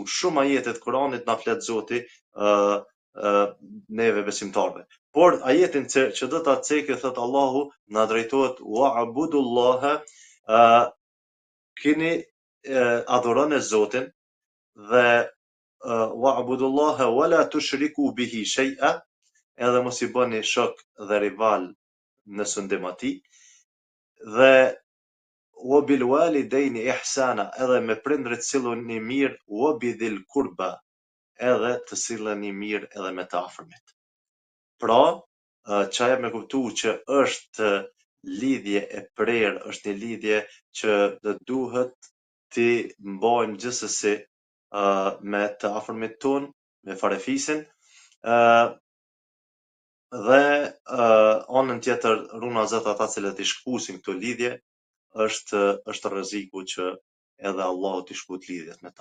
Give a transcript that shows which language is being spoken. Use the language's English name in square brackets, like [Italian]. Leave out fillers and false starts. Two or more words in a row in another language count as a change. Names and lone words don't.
[Albanian] Shumë ajete të Kur'anit na flet Zoti neve besimtarve. Por ajetin që do ta cekë, thot Allahu, na drejtohet: wa'budullaha, keni adhuroni Zotin dhe [Arabic] واعبدوا الله ولا تشركوا به شيئا, [Albanian] edhe mos i bëni shok dhe rival në sundim atij, dhe [Arabic] وبالوالدين إحسانا, [Albanian] edhe me prindrit silluni mirë, [Arabic] وبذي القربى, [Albanian] edhe të silleni mirë edhe me të afërmit. Pra, çaja me kuptu që është lidhje e prerë, është një lidhje që do duhet ti mbajmë gjithsesi me të afërmit ton, me farefisin, dhe anën tjetër runa Zot ata cilët i shkpusin këto lidhje, është rreziku që edhe Allahu t'i shkput lidhjet me ta.